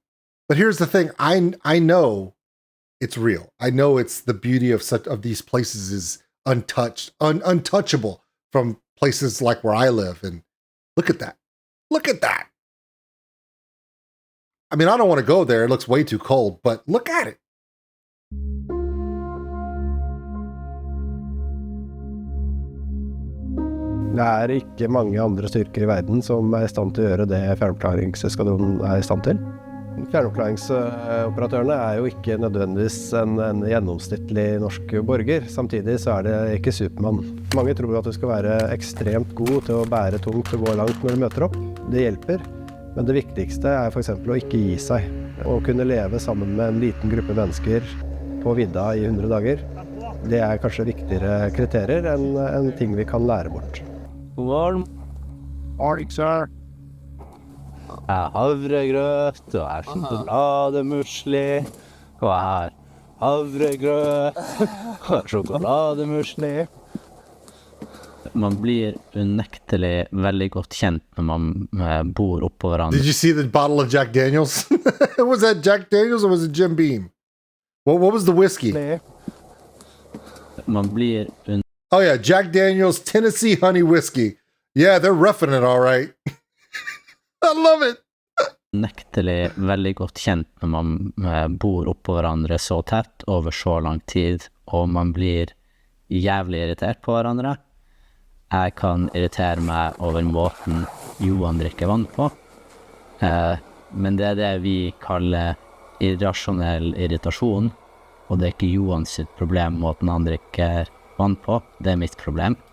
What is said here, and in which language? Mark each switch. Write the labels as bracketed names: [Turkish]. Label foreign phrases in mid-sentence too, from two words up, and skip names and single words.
[English] But here's the thing. I know it's real. I know it's the beauty of these places is untouched, untouchable from places like where I live. And look at that. Look at that. I mean, I don't want to go there. It looks way too cold, but look at it. [Norwegian] Det er ikke mange andre styrker i verden som er i stand til å gjøre det fjernopplaringseskadronen er i stand til. Fjernopklaringsoperatørene er jo ikke nødvendigvis en gjennomsnittlig norsk borger. Samtidig så er det ikke Supermann. Mange tror at du skal være ekstremt god til å bære tungt og gå langt når du møter opp. Det hjelper, men det viktigste er for eksempel å ikke gi seg. Å kunne leve sammen med en liten gruppe mennesker på vidda i 100 dager. Det er kanskje viktigere kriterier enn ting vi kan lære bort. God morgen. [English] Morning, sir. [Norwegian] Jeg har havregrøt, og jeg har sjokolademusli, og jeg har havregrøt, og sjokolademusli. Man blir unektelig veldig godt kjent når man bor oppå hverandre. [English] Did you see the bottle of Jack Daniels? Was that Jack Daniels or was it Jim Beam? What was the whiskey? [Norwegian] Man blir [English] Oh yeah, Jack Daniels Tennessee Honey Whiskey. Yeah, they're roughing it all right. I love it. [Norwegian] unektelig veldig godt kjent når man bor oppå hverandre så tett over så lang tid, og man blir jævlig irritert på hverandre. Jeg kan irritere meg over måten Johan drikker vann på, men det er det vi kaller irrasjonell irritasjon, og det er ikke Johan sitt problem måten han drikker vann på, det er mitt problem.